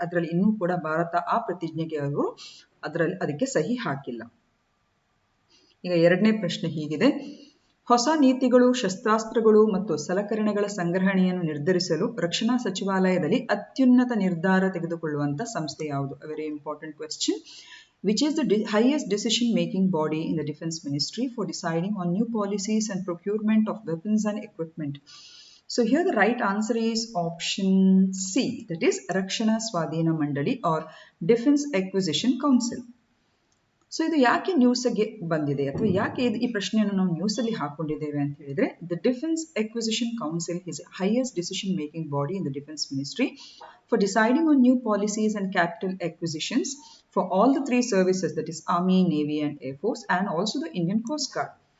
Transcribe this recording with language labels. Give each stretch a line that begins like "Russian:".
Kannada: ಅದರಲ್ಲಿ ಇನ್ನೂ ಕೂಡ ಭಾರತ ಆ ಪ್ರತಿಜ್ಞೆಗೆ ಅವರು ಅದಕ್ಕೆ ಸಹಿ ಹಾಕಿಲ್ಲ. ಈಗ ಎರಡನೇ ಪ್ರಶ್ನೆ ಹೀಗಿದೆ: ಹೊಸ ನೀತಿಗಳು, ಶಸ್ತ್ರಾಸ್ತ್ರಗಳು ಮತ್ತು ಸಲಕರಣೆಗಳ ಸಂಗ್ರಹಣೆಯನ್ನು ನಿರ್ಧರಿಸಲು ರಕ್ಷಣಾ ಸಚಿವಾಲಯದಲ್ಲಿ ಅತ್ಯುನ್ನತ ನಿರ್ಧಾರ ತೆಗೆದುಕೊಳ್ಳುವಂತ ಸಂಸ್ಥೆ ಯಾವುದು?
English: A very important question. Which is the highest decision-making body in the Defense Ministry for deciding on new policies and procurement of weapons and equipment? So here the right answer is option C, that is Rakshana Swadhina Mandali or Defense Acquisition Council.
Kannada: So ಇದು ಯಾಕೆ ನ್ಯೂಸ್ಗೆ ಬಂದಿದೆ ಅಥವಾ ಯಾಕೆ ಈ ಪ್ರಶ್ನೆಯನ್ನು ನಾವು ನ್ಯೂಸಲ್ಲಿ ಹಾಕೊಂಡಿದ್ದೇವೆ ಅಂತ ಹೇಳಿದ್ರೆ,
English: The defence acquisition council is highest decision making body in the defence ministry for deciding on new policies and capital acquisitions for all the 3 services, that is army, navy and air force and also the Indian coast guard.